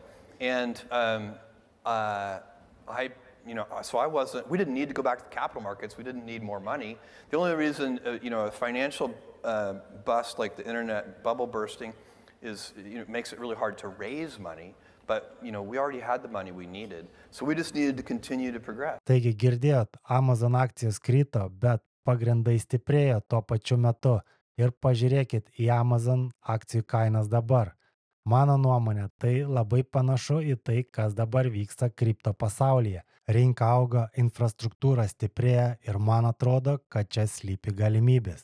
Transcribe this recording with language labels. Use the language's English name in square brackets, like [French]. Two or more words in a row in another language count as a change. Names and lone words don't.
[English] And we didn't need to go back to the capital markets. We didn't need more money. The only reason, a financial bust like the internet bubble bursting makes it really hard to raise money. But, we already had the money we needed. So we just needed to continue to progress. [Lithuanian] Taigi girdėjot, Amazon akcijos krito, bet pagrindai stiprėjo tuo pačiu metu. Ir pažiūrėkit į Amazon akcijų kainas dabar. Mano nuomonė, tai labai panašu į tai, kas dabar vyksta kripto pasaulyje. Rinka auga, infrastruktūra stiprėja ir man atrodo, kad čia slypi galimybės.